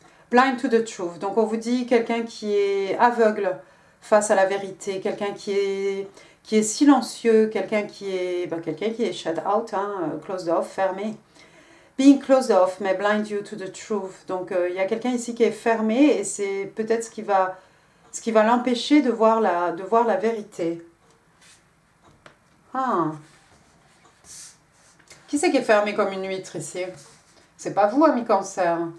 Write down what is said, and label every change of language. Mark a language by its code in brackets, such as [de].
[en] blind to the truth. [fr] Donc on vous dit quelqu'un qui est aveugle face à la vérité, quelqu'un qui est silencieux, quelqu'un qui est [en] shut out, [fr] hein, [en] closed off, [fr] fermé. [en] Being closed off may blind you to the truth. [fr] Donc il y a quelqu'un ici qui est fermé et c'est peut-être ce qui va l'empêcher de voir la vérité. Ah. Qui c'est qui est fermé comme une huître ici? C'est pas vous, ami cancer.